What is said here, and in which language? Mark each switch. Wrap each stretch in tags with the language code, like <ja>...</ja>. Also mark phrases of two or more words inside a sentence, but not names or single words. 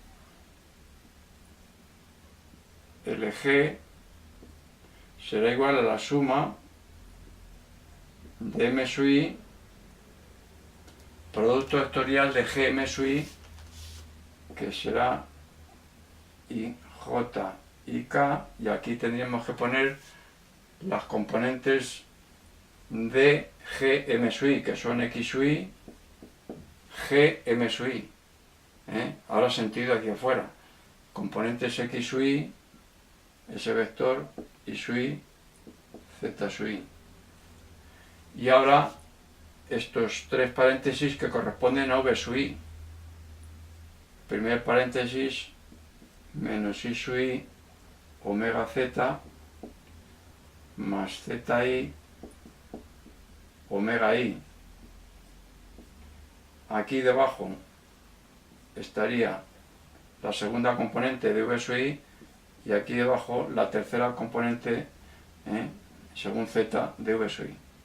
<es>LG será igual a la suma de m sub i, producto vectorial de gm sub i, que será i, j y k, y aquí tendríamos que poner las componentes de gm sub i, que son x sub i, gm sub i. Ahora sentido aquí afuera. Componentes x sub i, ese vector, y sub i, z sub i. Y ahora estos tres paréntesis que corresponden a v sub i. Primer paréntesis, menos i sub i omega z más zi omega i. Aquí debajo estaría la segunda componente de v sub i y aquí debajo la tercera componente según z de v sub i.</es>